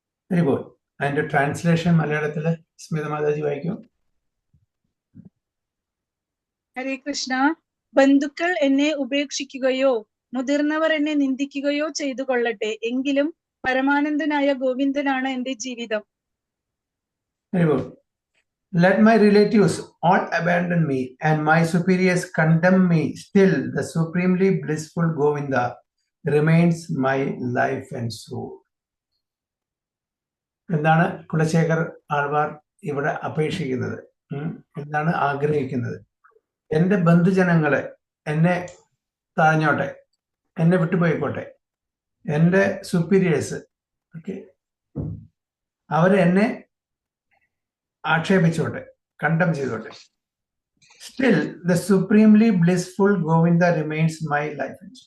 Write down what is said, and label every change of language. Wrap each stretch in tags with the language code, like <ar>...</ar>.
<ml>ഇപ്പോൾ അതിന്റെ ട്രാൻസ്ലേഷൻ മലയാളത്തില് സ്മിത മാതാജി വായിക്കും. ഹരേ കൃഷ്ണ. ബന്ധുക്കൾ എന്നെ ഉപേക്ഷിക്കുകയോ മുതിർന്നവർ എന്നെ നിന്ദിക്കുകയോ ചെയ്തു കൊള്ളട്ടെ, എങ്കിലും പരമാനന്ദനായ ഗോവിന്ദനാണ് എന്റെ ജീവിതം.</ml> <en>Let my relatives all abandon me and my superiors condemn me, still the supremely blissful Govinda remains my life and soul.</en> <ml>എന്താണ് കുലശേഖർ ആൾവാർ ഇവിടെ അപേക്ഷിക്കുന്നത്? എന്നാണ് ആഗ്രഹിക്കുന്നത്. എൻ്റെ ബന്ധുജനങ്ങളെ എന്നെ താഴ്ന്നോട്ടെ, എന്നെ വിട്ടുപോയിക്കോട്ടെ, എൻ്റെ സുപ്പീരിയേഴ്സ് ഓക്കെ അവരെന്നെ ആക്ഷേപിച്ചോട്ടെ, കണ്ടം ചെയ്തോട്ടെ,</ml> <en>Still the supremely blissful Govinda remains my life.</en>